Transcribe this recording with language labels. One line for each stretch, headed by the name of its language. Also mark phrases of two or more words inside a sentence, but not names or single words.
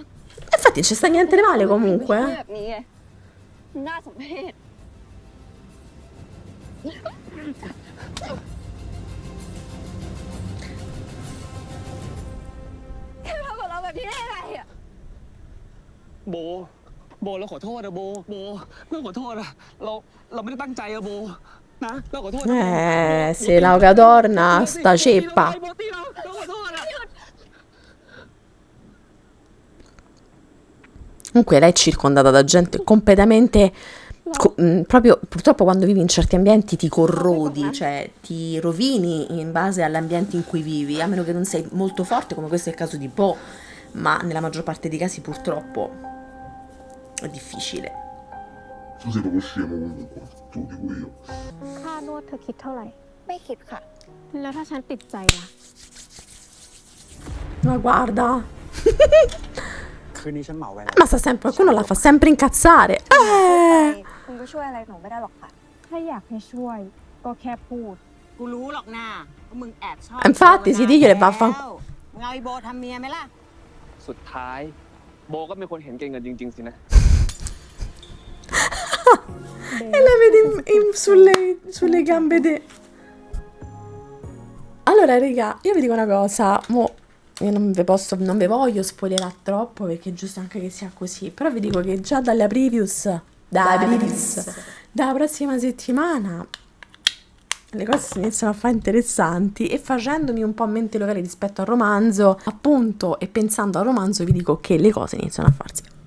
Italian: Infatti non ci sta niente di male comunque,
Thai: ไม่
Italian: eh.
Thai: แบบนี้ไงน่าสมเพชเข้มทำกับเราแบบนี้ได้ยังไงอะ โบ เราขอโทษนะโบ เพื่อนขอโทษนะเราไม่ได้ตั้งใจอะโบ นะ เราขอโทษนะ
Italian: Se la torna sta ceppa.
Thai: โบตีเราขอโทษอะ
Italian: Comunque lei è circondata da gente completamente... proprio purtroppo quando vivi in certi ambienti ti corrodi, cioè ti rovini in base all'ambiente in cui vivi, a meno che non sei molto forte come questo è il caso di Bo, ma nella maggior parte dei casi purtroppo è difficile. Tu sei proprio scemo comunque, tu dico io.
Thai: ค่านวดเธอคิดเท่าไหร่ ไม่คิดค่ะ แล้วถ้าฉันติดใจล่ะ
Italian: Ma guarda,
Thai: คืนนี้ฉันเหมาไว้แล้ว
Italian: ma sta sempre, qualcuno la fa sempre incazzare.
Thai: คุณก็ช่วยอะไรหนูไม่ได้หรอกค่ะ ถ้าอยากให้ช่วย ก็แค่พูด กูรู้หรอกนะว่ามึงแอบชอบ
Italian: Infatti, si diglielo e vaffanculo.
Thai: แล้วมึงเอาไอ้โบทำเมียไหมล่ะ สุดท้าย โบก็เป็นคนเห็นเก่งกันจริงๆสินะ
Italian: E la vedi sulle gambe de... Allora, raga, io vi dico una cosa, io non vi voglio spoilerare troppo perché è giusto anche che sia così, però vi dico che già dalla prossima settimana le cose si iniziano a fare interessanti e facendomi un po' mente locale rispetto al romanzo, appunto, e pensando al romanzo vi dico che le cose iniziano a farsi